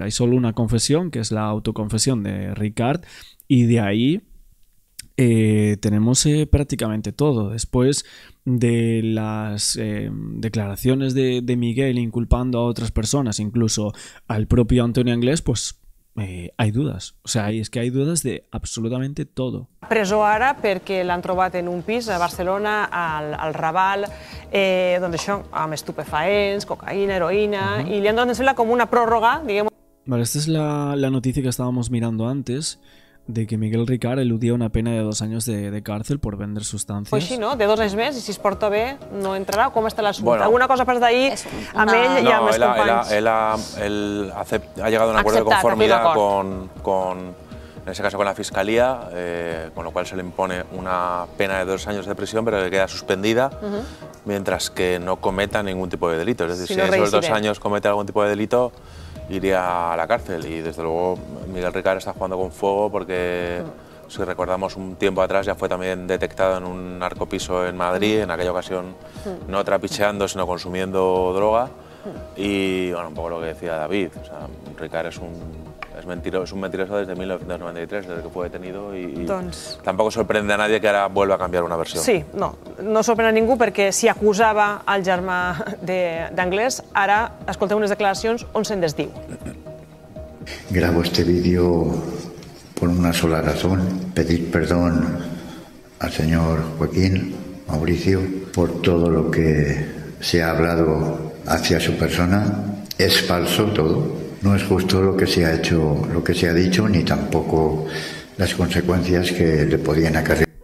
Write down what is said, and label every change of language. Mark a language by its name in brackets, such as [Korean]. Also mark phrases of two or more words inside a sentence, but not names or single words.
[Spanish] Hay solo una confesión, que es la autoconfesión de Ricard, y de ahí tenemos prácticamente todo. Después de las declaraciones de Miguel inculpando a otras personas, incluso al propio Antonio Anglès, pues hay dudas. O sea, es que hay dudas de absolutamente todo. [Catalan] Presó ara perquè l'han trobat en un pis a Barcelona, al Raval, doncs això, amb estupefaents, cocaïna, heroïna, i li han donat, em sembla, com una pròrroga, diguem. [Spanish] Vale, esta es la noticia que estábamos mirando antes, de que Miguel Ricard eludía una pena de 2 años de cárcel por vender sustancias. Pues sí, no? [Catalan] De 2 anys més, i si es porta bé, no entrarà. Com està l'assumpte? [Spanish] Bueno, [Catalan] Alguna cosa pas d'ahir amb ell i amb els companys? [Spanish] Él ha llegado a un acuerdo de conformidad en ese caso con la Fiscalía, con lo cual se le impone una pena de 2 años de prisión, pero que queda suspendida mientras que no cometa ningún tipo de delito. Es decir, si en esos 2 años comete algún tipo de delito, iría a la cárcel. Y desde luego Miguel Ricard está jugando con fuego porque, si recordamos, un tiempo atrás ya fue también detectado en un narcopiso en Madrid, en aquella ocasión no trapicheando, sino consumiendo droga. Y bueno, un poco lo que decía David, o sea, Ricard es un mentiroso desde 1993, desde que fue detenido, y tampoco sorprende a nadie que ahora vuelva a cambiar una versión. [Catalan] Sí, no sorprèn a ningú, perquè si acusava al germà d'Anglès, ara escolteu unes declaracions on se'n desdiu. [Spanish] Grabo este vídeo por una sola razón: pedir perdón al señor Joaquín Mauricio por todo lo que se ha hablado hacia su persona. Es falso todo. No es justo lo que se ha hecho, lo que se ha dicho, ni tampoco las consecuencias que le podían acarrear.